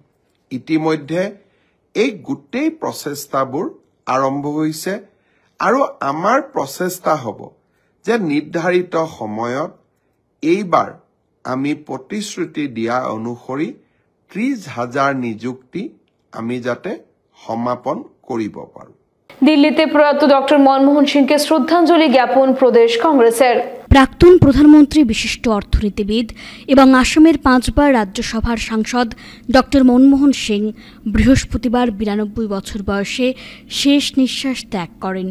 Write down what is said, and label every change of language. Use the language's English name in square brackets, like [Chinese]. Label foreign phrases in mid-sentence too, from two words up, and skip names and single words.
[Assamese] ইতিমধ্যে এই গোটেই প্ৰচেষ্টাবোৰ আৰম্ভ হৈছে আৰু আমাৰ প্ৰচেষ্টা হ'ব যে নিৰ্ধাৰিত সময়ত এইবাৰ আমি প্ৰতিশ্ৰুতি দিয়া অনুসৰি 30,000 নিযুক্তি আমি যাতে সমাপন কৰিব পাৰোঁ। [Bangla] দিল্লিতে প্রয়াত ডক্টর মনমোহন সিংকে শ্রদ্ধাঞ্জলি জ্ঞাপন প্রদেশ কংগ্রেসের। প্রাক্তন প্রধানমন্ত্রী, বিশিষ্ট অর্থনীতিবিদ এবং আসামের 5বার রাজ্যসভার সাংসদ ডক্টর মনমোহন সিং বৃহস্পতিবার 92 বছর বয়সে শেষ নিঃশ্বাস ত্যাগ করেন।